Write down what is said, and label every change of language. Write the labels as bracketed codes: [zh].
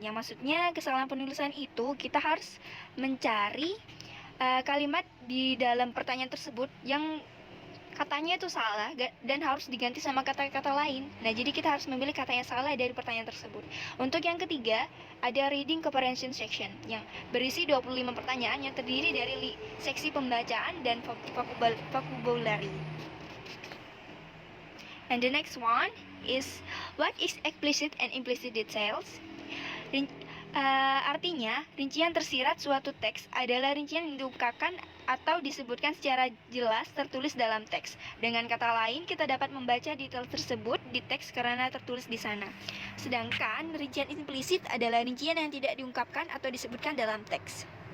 [id] Yang maksudnya kesalahan penulisan itu kita harus mencari kalimat di dalam pertanyaan tersebut yang katanya itu salah dan harus diganti sama kata-kata lain. Nah, jadi kita harus memilih kata yang salah dari pertanyaan tersebut. Untuk yang ketiga, ada reading comprehension section yang berisi 25 pertanyaan yang terdiri dari seksi pembacaan dan vocabulary. [en] And the next one is what is explicit and implicit details. [id] Artinya, rincian tersirat suatu teks adalah rincian yang diungkapkan atau disebutkan secara jelas tertulis dalam teks. Dengan kata lain, kita dapat membaca detail tersebut di teks karena tertulis di sana. Sedangkan rincian implisit adalah rincian yang tidak diungkapkan atau disebutkan dalam teks.